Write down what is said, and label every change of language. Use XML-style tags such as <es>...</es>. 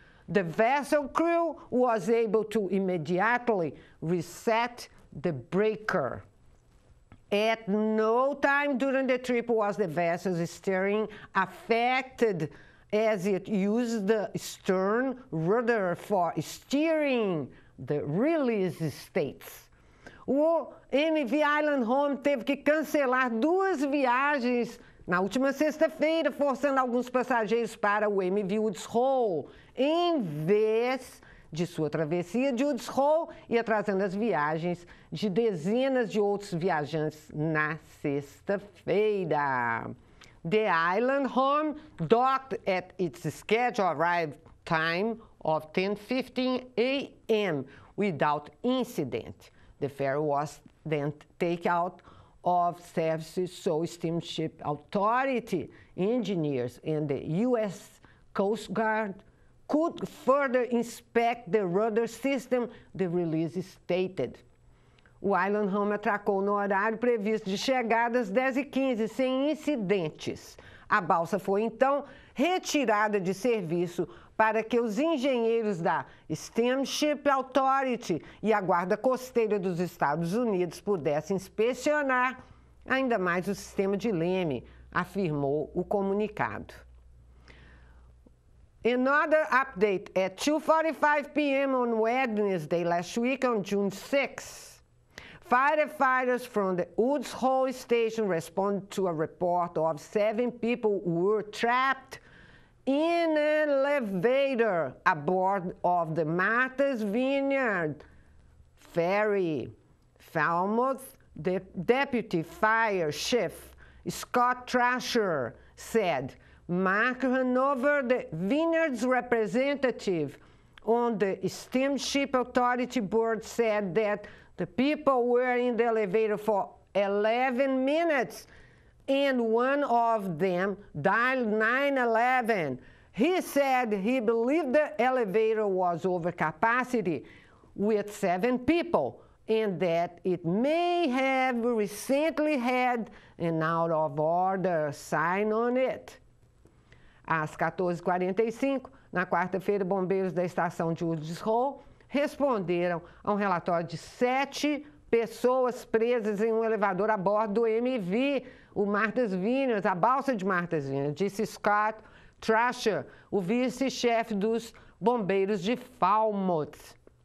<en>The vessel crew was able to immediately reset the breaker. At no time during the trip was the vessel's steering affected, as it used the stern rudder for steering, the release states.</en> <pt>O MV Island Home teve que cancelar 2 viagens na última sexta-feira, forçando alguns passageiros para o MV Woods Hole, em vez de sua travessia de Woods Hole e atrasando as viagens de dezenas de outros viajantes na sexta-feira.</pt> <en>The Island Home docked at its scheduled arrival time of 10:15 a.m. without incident. The ferry was then taken out of service, so Steamship Authority engineers and the U.S. Coast Guard could further inspect the rudder system, the release stated.</en> <pt>O Island Home atracou no horário previsto de chegada às 10h15, sem incidentes. A balsa foi, então, retirada de serviço para que os engenheiros da Steamship Authority e a Guarda Costeira dos Estados Unidos pudessem inspecionar ainda mais o sistema de leme, afirmou o comunicado.</pt> <en>Another update at 2:45 p.m. on Wednesday last week on June 6. Firefighters from the Woods Hole station responded to a report of 7 people who were trapped in an elevator aboard of the Martha's Vineyard ferry. Falmouth, the deputy fire chief, Scott Trasher, said. Mark Hanover, the Vineyard's representative on the Steamship Authority board, said that the people were in the elevator for 11 minutes and one of them dialed 911. He said he believed the elevator was over capacity with 7 people and that it may have recently had an out of order sign on it.</en> <pt>Às 14h45, na quarta-feira, bombeiros da estação de Woods Hole responderam a um relatório de 7 pessoas presas em um elevador a bordo do MV, o Martha's Vineyard, a balsa de Martha's Vineyard, disse Scott Trasher, o vice-chefe dos bombeiros de Falmouth.</pt>